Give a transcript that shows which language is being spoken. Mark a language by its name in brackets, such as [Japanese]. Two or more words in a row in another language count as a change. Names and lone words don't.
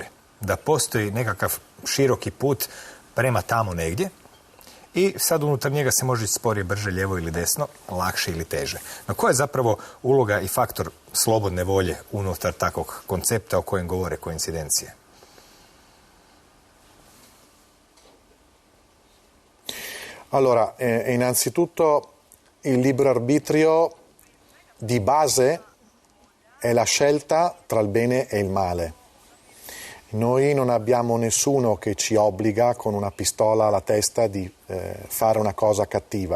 [Croatian] Da postoji nekakav široki put prema tamo negdje i sad unutar njega se može ići sporije, brže, lijevo ili desno, lakše ili teže. No koja je zapravo uloga i faktor slobodne volje unutar takvog koncepta o kojem govore koincidencije? [Italian] Allora, innanzitutto il libero arbitrio di base è la scelta tra il bene e il male. Noi non abbiamo nessuno che ci obbliga con una pistola alla testa di fare una cosa cattiva.